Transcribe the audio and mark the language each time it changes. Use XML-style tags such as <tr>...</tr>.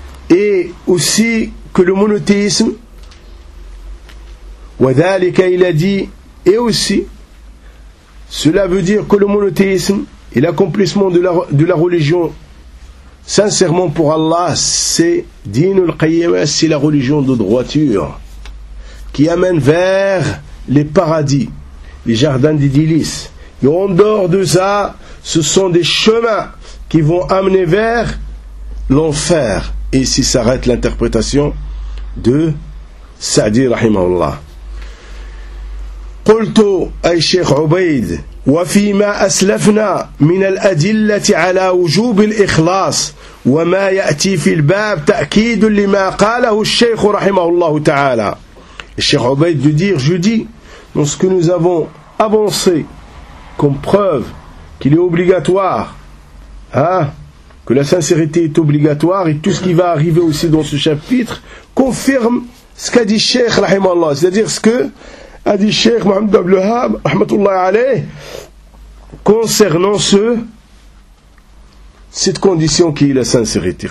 <fr>Et aussi que le monothéisme, وذلك il a dit, et aussi, cela veut dire que le monothéisme et l'accomplissement de la religion, sincèrement pour Allah, c'est dinul qayyima, c'est la religion de droiture, qui amène vers les paradis, les jardins d'idylice. Et en dehors de ça, ce sont des chemins qui vont amener vers l'enfer. Ici s'arrête l'interprétation de Sa'di rahimahullah.</fr> <ar>قلت أي شيخ عبيد وفيما أسلفنا من الأدلة على وجوب الإخلاص وما يأتي في الباب تأكيد لما قاله الشيخ رحمه الله تعالى.</ar> <fr>الشيخ عبيد de dire, je dis, dans ce que nous avons avancé comme preuve qu'il est obligatoire, hein, que la sincérité est obligatoire, et tout ce qui va arriver aussi dans ce chapitre confirme ce qu'a dit Cheikh Rahimallah, c'est-à-dire ce que a dit Cheikh Mohamed Abdelhab Rahmatullah alayh concernant cette condition qui est la sincérité.</fr>